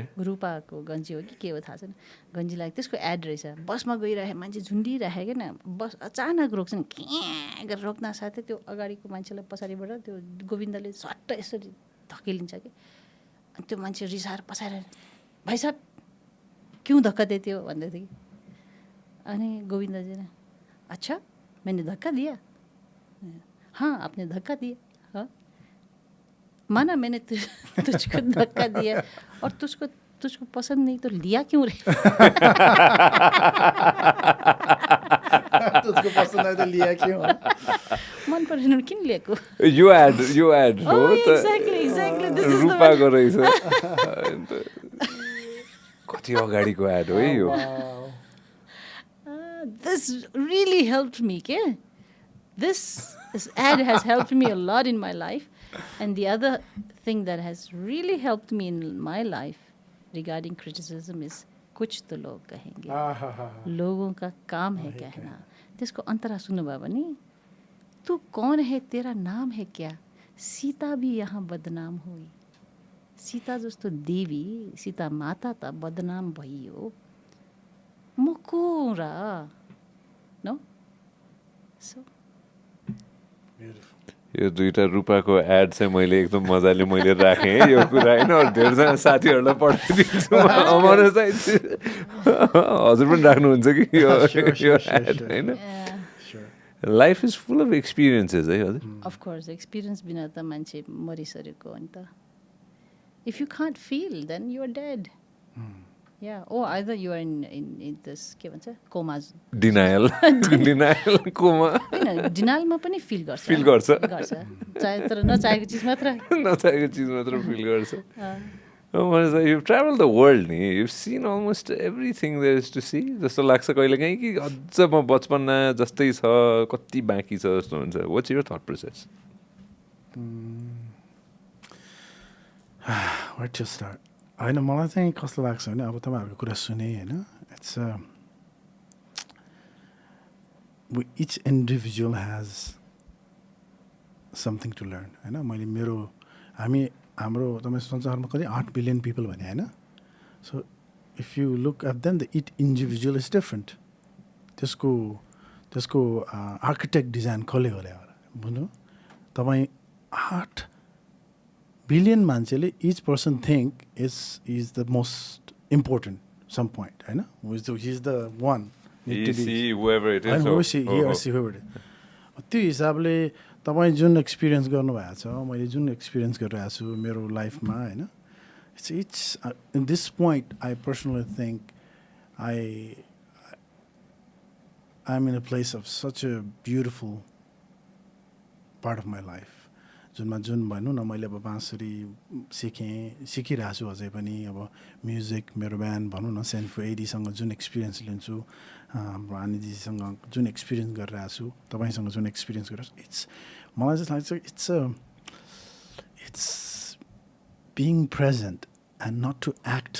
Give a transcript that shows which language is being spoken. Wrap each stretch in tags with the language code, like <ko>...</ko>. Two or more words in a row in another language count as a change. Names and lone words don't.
<ne>रूपाको गन्जी हो कि के हो थाहा छैन गन्जी लाग्यो त्यसको एड रहेछ बसमा गइरहेको मान्छे झुन्डिरहेको न बस अचानक रोक्छन् के गरेर रोक्न साथै त्यो अगाडिको मान्छेलाई पछाडिबाट त्यो गोविन्दले सट्ट यसरी धकेलिन्छ कि अनि त्यो मान्छे रिसाएर पछाडि</ne> <hi>भाइ साहब क्यों धक्का देते हो</hi> <ne>भन्दै थियो कि अनि गोविन्दजी</ne> <hi>ने अच्छा मैंने धक्का दिया हाँ आपने धक्का दिया हाँ माना मैंने तुझको धक्का दिया और तुझको पसंद नहीं तो लिया क्यों रे तुझको पसंद नहीं तो लिया क्यों</hi> <ne>मन परेन किन लिएको यु एड हो</ne> <en>त exactly this is</en> <ne>रूपा गरेछ कति अगाडिको एड हो यो</ne> <en>this really helped me के this ad has helped me a lot in my life. And the other thing that has really helped me in my life regarding criticism is</en> <hi>कुछ तो लोग कहेंगे लोगों का काम है कहना</hi> <ne>त्यसको अन्तरा सुन्नुभयो भने</ne> <hi>तू कौन है तेरा नाम है क्या सीता भी यहाँ बदनाम हुई</hi> <ne>सीता जस्तो देवी सीता माता त बदनाम भइयो म को र</ne> <hi>नो सो</hi> <ne>यो दुईटा रुपाको एड चाहिँ मैले एकदम मजाले मैले राखेँ है यो कुरा होइन अरू धेरैजना साथीहरूलाई पठाइदिन्छु अमर चाहिँ हजुर पनि राख्नुहुन्छ कि यो एड होइन</ne> <en>life is full of experiences</en> <ne>है हजुर</ne> <en>of course</en> <ne>एक्सपिरियन्स बिना त मान्छे मरिसकेको हो नि त</ne> <en>if you can't feel then you are dead Yeah, or either you are in this</en> <ne>के भन्छ कोमा</ne> <en>denial coma</en> <ne>डिनायलमा पनि फिल गर्छ चाहे तर नचाहेको चिज मात्र फिल गर्छ</ne> <en>you've traveled the world</en> <ne>नि</ne> <en>you've seen almost everything there is to see</en> <ne>जस्तो लाग्छ कहिलेकाहीँ कि अझ म बचपना जस्तै छ कति बाँकी छ जस्तो हुन्छ</ne> <en>what's your thought process where to start</en> <ne>होइन मलाई चाहिँ कस्तो लाग्छ भने अब तपाईँहरूको कुरा सुने होइन</ne> <en>it's each individual has something to learn</en> <ne>होइन मैले मेरो हाम्रो तपाईँ संसारमा कति</ne> <en>8 billion people</en> <ne>भने होइन</ne> <en>so if you look at then the it individual is different</en> <ne>त्यसको</ne> <en>architect design</en> <ne>कसले गरे होला बुझ्नु तपाईँ 8 बिलियन मान्छेले</ne> <en>each person think is the most important some point</en> <ne>होइन</ne> <en>is the one</en> <ne>त्यो हिसाबले तपाईँ जुन एक्सपिरियन्स गर्नुभएको छ मैले जुन एक्सपिरियन्स गरिरहेको छु मेरो लाइफमा होइन</ne> <en>it's in this point I personally think I am in a place of such a beautiful part of my life</en> <ne>जुन भनौँ न मैले अब बाँसुरी सिकिरहेको छु अझै पनि अब म्युजिक मेरो ब्यान्ड भनौँ न सेन्फो एडीसँग जुन एक्सपिरियन्स लिन्छु हाम्रो आनीजीसँग जुन एक्सपिरियन्स गरिरहेको छु तपाईँसँग जुन एक्सपिरियन्स गरिरहेको छु मलाई चाहिँ लाग्छ</ne> <en>it's being present and not to act</en>